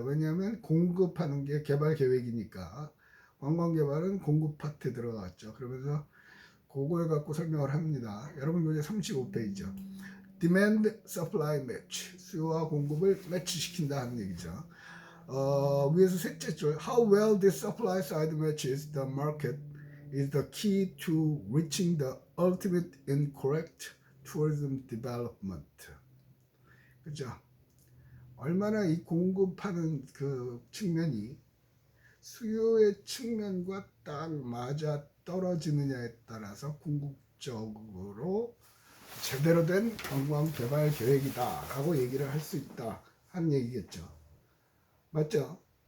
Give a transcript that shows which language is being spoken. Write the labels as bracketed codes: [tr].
[ko] 왜냐하면 공급하는 게 개발 계획이니까 관광 개발은 공급 파트에 들어갔죠. 그러면서 그걸 갖고 설명을 합니다. 여러분 교재 35페이지죠. [en] demand supply match [ko] 수요와 공급을 매치시킨다 하는 얘기죠. 위에서 셋째 줄 [en] How well this supply side matches the market is the key to reaching the ultimate and correct tourism development. [ko] 그죠? 얼마나 이 공급하는 그 측면이 수요의 측면과 딱 맞아 떨어지느냐에 따라서 궁극적으로 제대로 된 관광 개발 계획이다 라고 얘기를 할 수 있다 하는 얘기겠죠. 맞죠?